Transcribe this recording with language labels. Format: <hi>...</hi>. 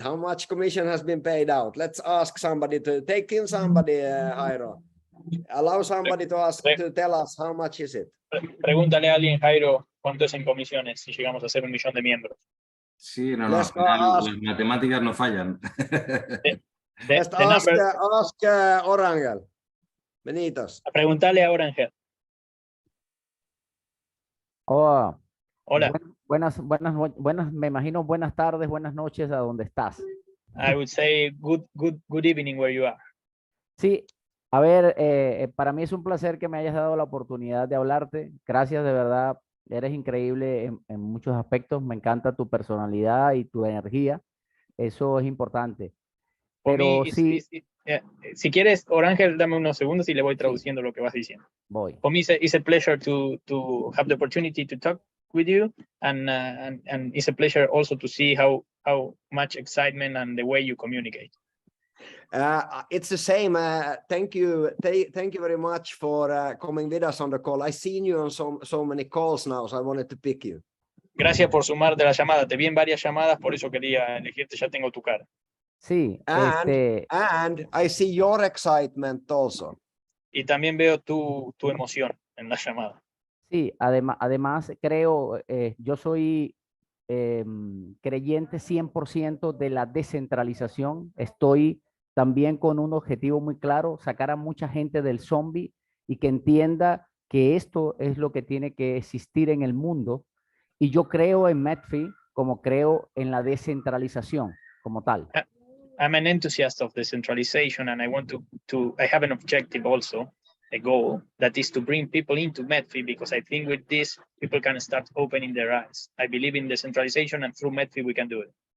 <en>How much commission has been paid out? Let's ask somebody to take in somebody, Jairo. Allow somebody to tell us how much is it.</en> <es>Pregúntale a alguien, Jairo, ¿cuánto es en comisiones si llegamos a ser 1 millón de miembros? Sí, no, al final las matemáticas no fallan.</es> <en>Let's ask Orangel. Benitos.</en> <es>Preguntale a Orangel. Oh, Hola. Buenas, me imagino buenas tardes, buenas noches a donde estás.</es> <en>I would say good evening where you are.</en> <es>Sí, A ver, para mí es un placer que me hayas dado la oportunidad de hablarte. Gracias, de verdad. Eres increíble en muchos aspectos. Me encanta tu personalidad y tu energía. Eso es importante.</es> <en>For me,</en> <es>Pero sí, si quieres, Orangel, dame unos segundos y le voy sí, traduciendo lo que vas diciendo. voy.</es> <en>For me, it's a pleasure to have the opportunity to talk with you, and it's a pleasure also to see how much excitement and the way you communicate. It's the same. Thank you very much for coming with us on the call. I've seen you on so many calls now, so I wanted to pick you.</en> <es>Gracias por sumarte a la llamada. Te vi en varias llamadas, por eso quería elegirte. Ya tengo tu cara. Sí,</es> <en>And I see your excitement also.</en> <es>Y también veo tu emoción en la llamada. sí, además creo, yo soy creyente 100% de la descentralización. Estoy también con un objetivo muy claro, sacar a mucha gente del zombie y que entienda que esto es lo que tiene que existir en el mundo. Y yo creo en METFI como creo en la descentralización como tal.</es> <en>I'm an enthusiast of decentralization, and I want I have an objective also, a goal, that is to bring people into METFI, because I think with this, people can start opening their eyes. I believe in decentralization, and through METFI, we can do it.</en>